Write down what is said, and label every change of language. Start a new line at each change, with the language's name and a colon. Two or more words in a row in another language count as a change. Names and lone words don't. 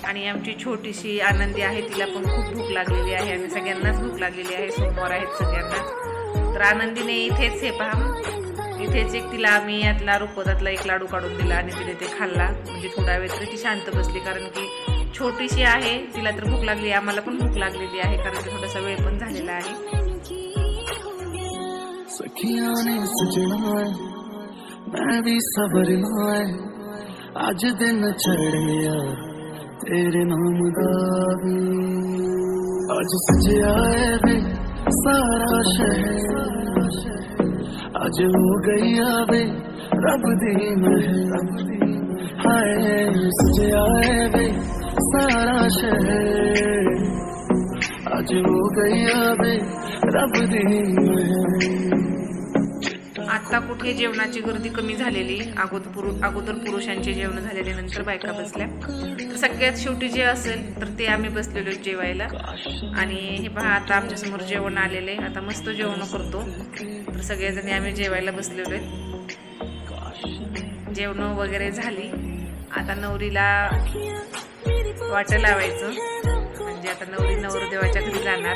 Marathi: आणि आमची छोटीशी आनंदी आहे, तिला पण खूप भूक लागलेली आहे आणि सगळ्यांनाच भूक लागलेली आहे, सोमवार आहेत सगळ्यांना। तर आनंदीने इथेच हे पहा, इथेच एक तिला आम्ही यातला रुखवतातला एक लाडू काढून दिला आणि तिने ते खाल्ला, म्हणजे थोडा वेळ तरी ती शांत बसली, कारण की छोटीशी आहे, तिला तर भूक लागली, आम्हाला पण भूक लागलेली आहे, कारण की थोडासा वेळ पण झालेला आहे।
Punjabi: ਸਖੀਆਂ ਨੇ ਸਜਣਾ ਮੈਂ ਭੀ ਸਵਰਨਾ ਹੈ, ਅੱਜ ਦਿਨ ਚੜ੍ਹਿਆ ਤੇਰੇ ਨਾਮ ਦਾ ਵੇ ਅੱਜ ਸਜਿਆ ਵੇ ਸਾਰਾ ਸ਼ਹਿਰ ਅੱਜ ਹੋ ਗਈ ਵੇ ਰੱਬ ਦੀ ਮਹਿਰ ਹਾਏ ਸਜਿਆ ਵੇ ਸਾਰਾ ਸ਼ਹਿਰ ਅੱਜ ਹੋ ਗਈ ਵੇ ਰੱਬ ਦੀ ਮਹਿਰ।
Marathi: आता कुठे जेवणाची गर्दी कमी झालेली, अगोदर पुरुषांचे जेवण झालेले, नंतर बायका बसल्या। तर सगळ्यात शेवटी जे असेल तर ते आम्ही बसलेलो जेवायला। आणि हे पहा आता आमच्या समोर जेवण आलेले, आता मस्त जेवण करतो। तर सगळेजणी आम्ही जेवायला बसलेलो आहे। जेवण वगैरे झाली, आता नवरीला वाटं लावायचं, म्हणजे आता नवरी नवरदेवाच्या घरी जाणार।